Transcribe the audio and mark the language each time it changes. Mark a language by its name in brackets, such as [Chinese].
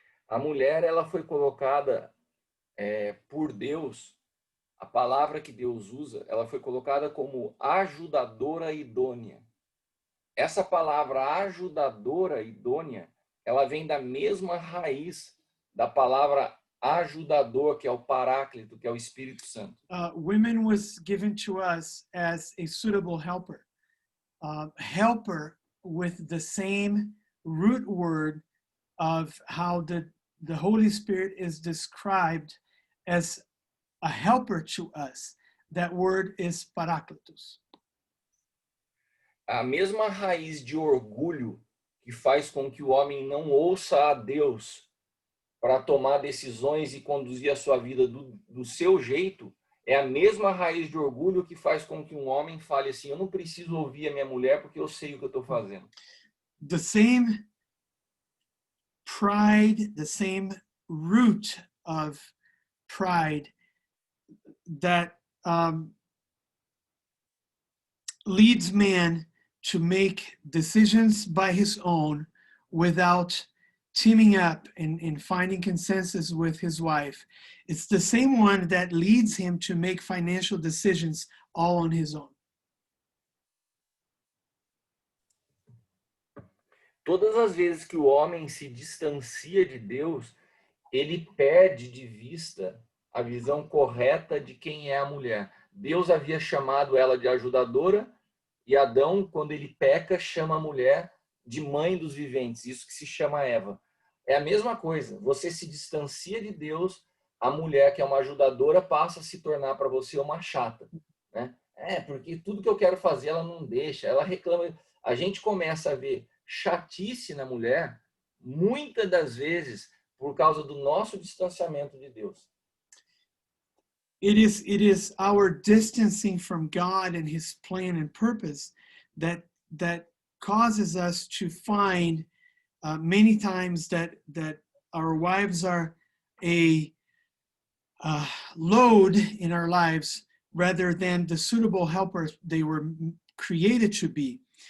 [Portuguese] A mulher, ela foi colocada por Deus, a palavra que Deus usa, ela foi colocada como ajudadora idônea. Essa palavra ajudadora idônea, ela vem da mesma raiz da palavra ajudador, que é o Paráclito, que é o Espírito Santo. [English] Women was given to us as a suitable helper. Helper with the same root word of how the Holy Spirit is described as a helper to us. That word is paráclitos. [Portuguese] A mesma raiz de orgulho que faz com que o homem não ouça a Deus para tomar decisões e conduzir a sua vida do seu jeito, é a mesma raiz de orgulho que faz com que um homem fale assim: eu não preciso ouvir a minha mulher porque eu sei o que eu estou fazendo. [English] The same pride, the same root of pride that leads man to make decisions by his own without teaming up and finding consensus with his wife. It's the same one that leads him to make financial decisions all on his own. [Portuguese] Todas as vezes que o homem se distancia de Deus, ele perde de vista a visão correta de quem é a mulher. Deus havia chamado ela de ajudadora, e Adão, quando ele peca, chama a mulher de mãe dos viventes, isso que se chama Eva. É a mesma coisa, você se distancia de Deus, a mulher que é uma ajudadora passa a se tornar para você uma chata, né? Porque tudo que eu quero fazer ela não deixa, ela reclama. A gente começa a ver chatice na mulher, muitas das vezes, por causa do nosso distanciamento de Deus. [English] It is our distancing from God and his plan and purpose that causes us to find many times that our wives are a load in our lives rather than the suitable helpers they were created to be.